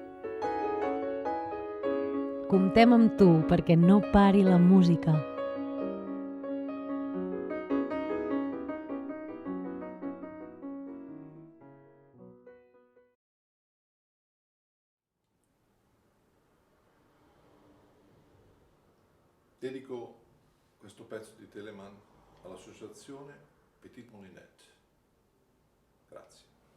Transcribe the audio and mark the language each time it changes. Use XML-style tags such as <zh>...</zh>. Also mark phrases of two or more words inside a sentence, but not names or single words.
<ca>Comptem amb tu perquè no pari la música.</ca> <it>Dedico questo pezzo di Telemann all'associazione Petit Molinet. Grazie.</it>